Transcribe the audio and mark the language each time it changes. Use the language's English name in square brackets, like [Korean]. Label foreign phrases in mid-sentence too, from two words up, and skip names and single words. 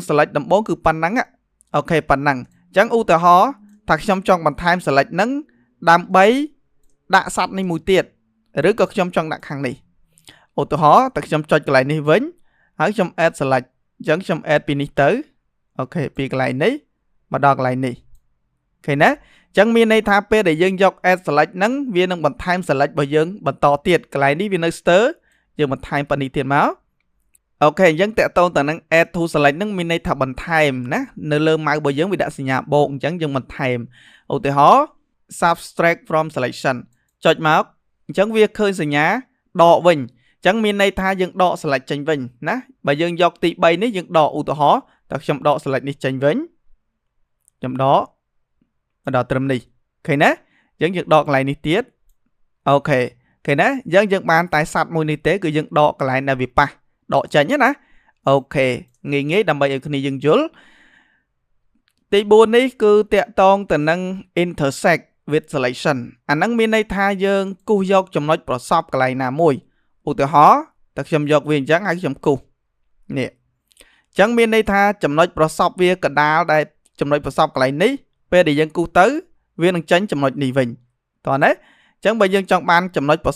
[Khmer] select ដំបូងគឺប៉ុណ្ណឹងអូខេប៉ុណ្ណឹងអញ្ចឹងឧទាហរណ៍ថាខ្ញុំចង់បន្ថែម select នឹងដើម្បីដាក់សត្វនេះមួយទៀតឬក៏ខ្ញុំចង់ដាក់ខាងនេះឧទាហរណ៍តែខ្ញុំចុចកន្លែងនេះវិញហើយខ្ញុំ [English] add select [Khmer] អញ្ចឹងខ្ញុំ add ពីនេះទៅអូខេពីកន្លែងនេះមកដល់កន្លែងនេះឃើញណាអញ្ចឹងមានន័យថាពេលដែលយើងយក [English] add select [Khmer] ហ្នឹងវានឹងបន្ថែម select របស់យើងបន្ត ទៀតកន្លែងនេះវានៅស្ទើរយើងបន្ថែមប៉ុណ្នេះទៀតមកអូខេអញ្ចឹងតកតងទៅនឹង [English] add to select [Khmer] ហ្នឹងមានន័យថាបន្ថែមណានៅលើម៉ៅរបស់យើងវាដាក់សញ្ញាបូកអញ្ចឹងយើងបន្ថែមឧទាហរណ៍ [English] subtract from selection [Khmer] ចុចមកអញ្ចឹងវាឃើញសញ្ញាដកវិញអញ្ចឹងមានន័យថាយើងដក select ចេញវិញណាបើយើងយកទី3នេះយើងដកឧទាហរណ៍ តើខ្ញុំដក select នេះចេញវិញខ្ញុំដកមកដល់ត្រឹមនេះឃើញណាអញ្ចឹងយើងដកកន្លែងនេះទៀតអូខេឃើញណាអញ្ចឹងយើងបានតែសត្វមួយនេះទេគឺយើងដកកន្លែងដែលវាប៉ះដកចេញណាអូខេងាយដើម្បីឲ្យគ្នាយើងយល់ទី4នេះ គឺតាក់ទងទៅនឹង [English] intersect with selection [Khmer] អាហ្នឹងមានន័យថាយើងគូសយកចំណុចប្រសពកន្លែងណាមួយឧទាហរណ៍តែខ្ញុំយកវាអញ្ចឹងហើយខ្ញុំគូសនេះអញ្ចឹងមានន័យថា ចំណុចប្រសពវាកដាលដែលចំណុចប្រសពកន្លែងនេះពេលដែលយើងគូសទៅវានឹងចេញចំណុចនេះវិញតោះណាអញ្ចឹងបើយើងចង់បានចំណុចប្រ